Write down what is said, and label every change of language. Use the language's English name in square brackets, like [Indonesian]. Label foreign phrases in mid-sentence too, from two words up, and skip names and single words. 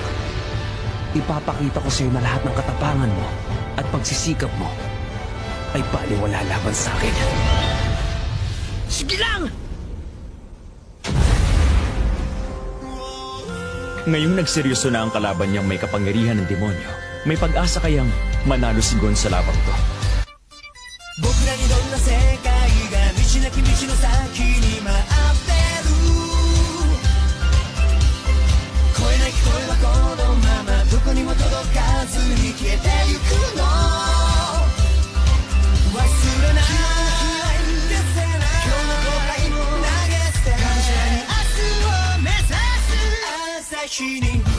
[Filipino] Ipapakita ko sa iyo na lahat ng katapangan mo at pagsisikap mo ay baliwala laban sa akin. Sige lang! Ngayong nagseryoso na ang kalaban niyang may kapangyarihan ng demonyo, may pag-asa kayang manalo si Gon sa labang to. [Japanese] 僕らにどんな世界が道なき道の先に待ってる声なき声はこのままどこにも届かずに消えてゆくの忘れない消せない今日の後悔も投げ捨てがむしゃらに明日を目指す朝日に